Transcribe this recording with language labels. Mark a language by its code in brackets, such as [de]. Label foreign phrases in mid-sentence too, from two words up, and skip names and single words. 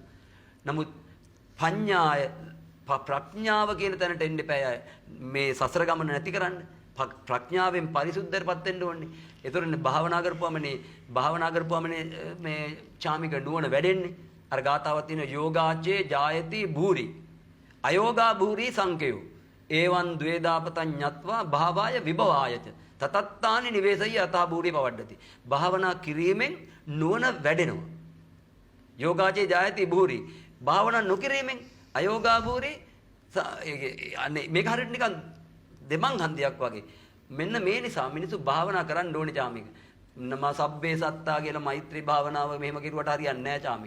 [si] නමුත් ප්‍රඥාව කියන තැනට එන්න එපා. මේ සසර ගමන නැති කරන්න ප්‍රඥාවෙන් පරිසුද්ධරපත් වෙන්න ඕනේ. ඒතරනේ භාවනා කරපුවාමනේ මේ චාමික නුවණ වැඩෙන්නේ. අර ගාතාවක් තියෙනවා [pi] යෝගාචේ ජායති භූරි අයෝගා භූරි සංකේයෝ ඒවං ද්වේදාපතං ඤත්වා භාවාය විභවායච තතත්තානි නිවේසය යතා භූරි පවඩ්ඩති. [si] භාවනා කිරීමෙන් නුවණ වැඩෙනවා. [pi] යෝගාචේ ජායති භූරි [si] භාවනා නොකිරීමෙන් [pi] අයෝගා භූරි [si] මේක හරියට නිකන් දෙමන් හන්දියක් වගේ. මෙන්න මේ නිසා මිනිස්සු භාවනා කරන්න ඕනේ චාමික. නම [pi] සබ්බේ සත්තා [si] කියලා මෛත්‍රී භාවනාව මෙහෙම කිරුවට හරියන්නේ නැහැ චාමික.